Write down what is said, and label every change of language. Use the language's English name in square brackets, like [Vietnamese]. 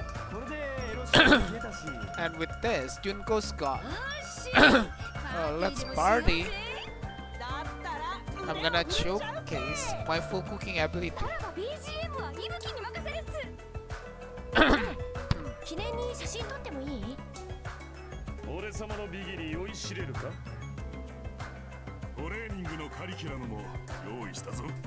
[Japanese] これでエロシも消えたし [English] And with this, Junko's gone. Let's party. I'm gonna showcase my full cooking ability. [Japanese] BGM は息吹に任せるっす記念に写真撮ってもいい俺様のビギに酔いしれるかトレーニングのカリキュラムも用意したぞ